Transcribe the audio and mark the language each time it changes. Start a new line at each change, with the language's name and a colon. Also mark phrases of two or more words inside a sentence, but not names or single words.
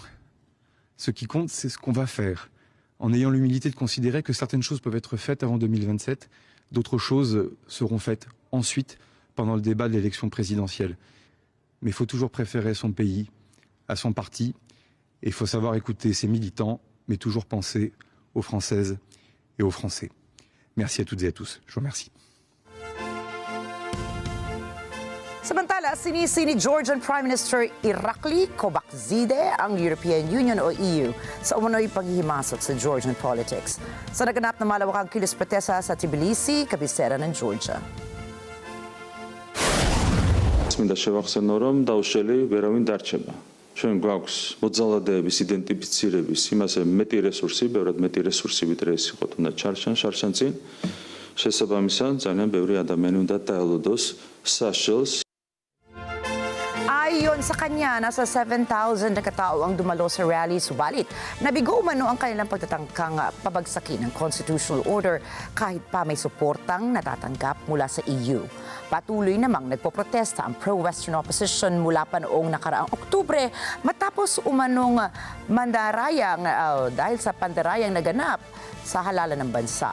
French: Ce qui compte, c'est ce qu'on va faire, en ayant l'humilité de considérer que certaines choses peuvent être faites avant 2027, d'autres choses seront faites ensuite, pendant le débat de l'élection présidentielle. Mais il faut toujours préférer son pays à son parti, et il faut savoir écouter ses militants, mais toujours penser aux Françaises et aux Français. Merci à toutes et à tous. Je vous remercie.
Filipino: Samantala, sinisi ni
English: Georgian Prime Minister
Filipino: Irakli Kobakzide ang European Union o EU sa umunoy panghihimasok sa
English: Georgian politics.
Filipino: Sa naganap na malawakang kilos protesta sa Tbilisi, kabisera ng Georgia.
Georgian: მინდა შევახსენო, რომ დაუშველი ვერავინ დარჩება. ჩვენ გვაქვს მოძალადეების იდენტიფიცირების იმასე მეტი რესურსი, ბევრად მეტი რესურსი ვიდრე ეს იყო თუნდაც შარშან წინ. შესაბამისად, ძალიან ბევრი ადამიანი უნდა დაელოდოს საშელს.
Filipino: Ayon sa kanya, nasa 7,000 na katao ang dumalo sa rally, subalit nabigo umano ang kanilang pagtatangkang pabagsakin ng
English: constitutional order
Filipino: kahit pa may suportang natatanggap mula sa EU. Patuloy namang nagpoprotesta ang pro-Western opposition mula pa noong nakaraang Oktubre matapos umanong dahil sa pandarayang naganap sa halalan ng bansa.